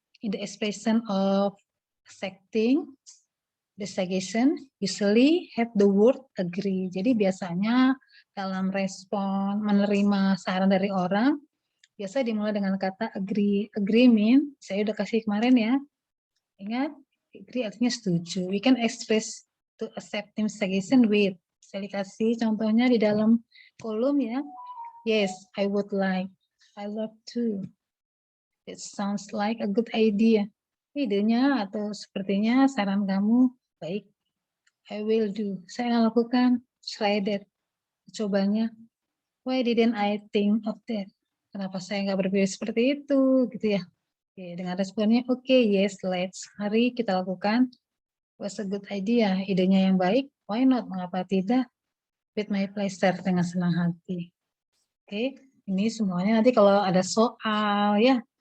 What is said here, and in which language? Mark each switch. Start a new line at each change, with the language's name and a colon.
English: In the expression of accepting the suggestion usually have the word agree.
Indonesian: Jadi biasanya dalam respon menerima saran dari orang, biasa dimulai dengan kata agree. Agree mean, saya udah kasih kemarin ya. Ingat, agree artinya setuju.
English: We can express to accepting suggestion with.
Indonesian: Saya kasih contohnya di dalam kolom ya.
English: Yes, I would like. I love to. It sounds like a good idea.
Indonesian: Idenya atau sepertinya saran kamu baik.
English: I will do.
Indonesian: Saya akan lakukan.
English: Try that.
Indonesian: Cobanya.
English: Why didn't I think of that?
Indonesian: Kenapa saya nggak berpikir seperti itu? Gitu ya. Oke, dengan responnya, oke,
English: yes, let's.
Indonesian: Mari kita lakukan.
English: Was a good idea.
Indonesian: Idenya yang baik.
English: Why not?
Indonesian: Mengapa tidak?
English: With my pleasure.
Indonesian: Dengan senang hati. Oke, ini semuanya nanti kalau ada soal ya,